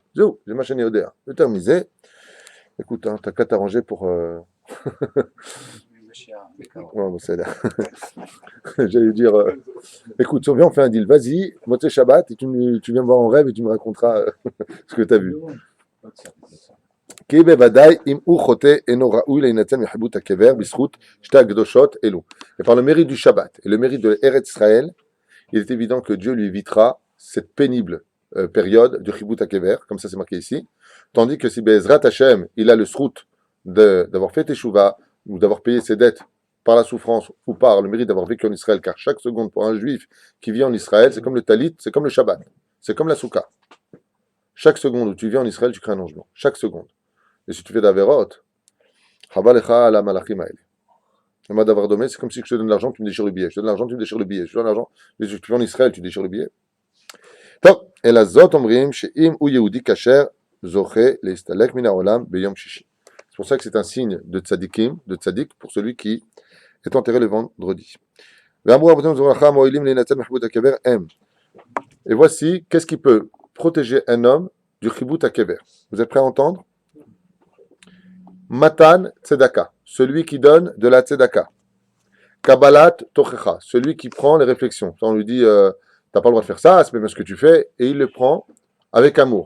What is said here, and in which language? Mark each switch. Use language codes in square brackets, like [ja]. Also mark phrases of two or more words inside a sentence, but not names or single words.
[fr] Zéou, j'ai ma chaîne Yodéa. Je terminé. Écoute, hein, t'as qu'à t'arranger pour. Ouais, bon, c'est là. J'allais dire, écoute, si on vient, on fait un deal. Vas-y, [he] מוצאי שבת, [fr] et tu viens me voir en rêve et tu me raconteras ce que tu as vu. [he] כי בוודאי אם הוא חוטא אינו ראוי להינצל מחיבות הקבר בזכות שתי הקדושות אלו. [fr] Et par le mérite du Shabbat et le mérite de l'Eretz Israël, il est évident que Dieu lui évitera cette pénible période de [he] חיבוט הקבר, [fr] comme ça c'est marqué ici, tandis que si [he] בעזרת השם, [fr] il a le srout d'avoir fait Teshuvah, ou d'avoir payé ses dettes par la souffrance, ou par le mérite d'avoir vécu en Israël, car chaque seconde pour un juif qui vit en Israël, c'est comme le talit, c'est comme le Shabbat, c'est comme la Souka. Chaque seconde où tu vis en Israël, tu crées un changement. Chaque seconde. Et si tu fais d'Averot, [he] חבלך על מלאכים האלה. [fr] Le mot d'avoir donné, c'est comme si je te donne l'argent, tu me déchires le billet. Je te donne l'argent, tu me déchires le billet. Je te donne l'argent, tu vas en Israël, tu déchires le billet. [he] טוב, אלא זאת אומרים שאם הוא יהודי כשר, זוכה להסתלק מן העולם ביום שישי. [fr] C'est pour ça que c'est un signe de tzadikim, de tzadik, pour celui qui est enterré le vendredi. [he] ואמרו רבותינו זרחה מועילים להינצל מחיבות הקבר הם. [fr] Et voici, qu'est-ce qui peut protéger un homme du [he] חיבוט הקבר? [fr] Vous êtes prêts à entendre? [he] מתן צדקה, [fr] celui qui donne de la tzedaka. [he] קבלת תוכחה, [fr] celui qui prend les réflexions. On lui dit, t'as pas le droit de faire ça, c'est pas bien ce que tu fais, et il le prend avec amour.